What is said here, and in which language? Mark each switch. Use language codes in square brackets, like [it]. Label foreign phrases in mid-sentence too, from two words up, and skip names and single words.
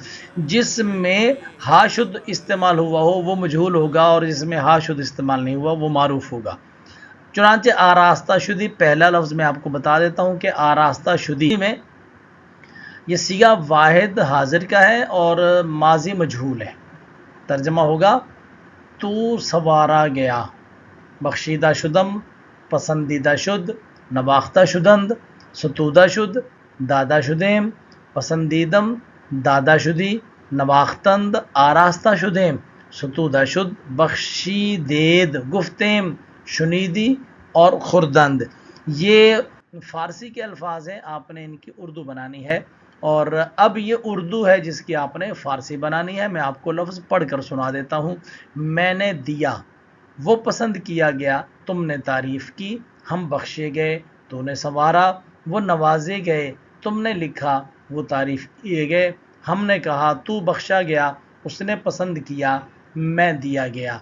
[ur] جس میں ہا شد استعمال ہوا ہو وہ مجہول ہوگا، اور جس میں ہا شد استعمال نہیں ہوا وہ معروف ہوگا۔ چنانچہ [fa] آراستہ شدی [ur] پہلا لفظ میں آپ کو بتا دیتا ہوں کہ [fa] آراستہ شدی [ur] میں یہ صیغہ واحد حاضر کا ہے اور ماضی مجہول ہے۔ ترجمہ ہوگا تو سوارا گیا، [fa] بخشیدہ شدم، پسندیدہ شد، نواختہ شدند، ستودہ شد، دادا شدیم، پسندیدم، دادا شدی، نواختند، آراستہ شدیم، ستودہ شد، بخشیدید گفتیم، شنیدی اور خردند۔ [ur] یہ فارسی کے الفاظ ہیں، آپ نے ان کی اردو بنانی ہے، اور اب یہ اردو ہے جس کی آپ نے فارسی بنانی ہے۔ میں آپ کو لفظ پڑھ کر سنا دیتا ہوں۔ میں نے دیا، وہ پسند کیا گیا، تم نے تعریف کی، ہم بخشے گئے، تو نے سنوارا، وہ نوازے گئے، تم نے لکھا، وہ تعریف کیے گئے، ہم نے کہا تو بخشا گیا، اس نے پسند کیا، میں دیا گیا۔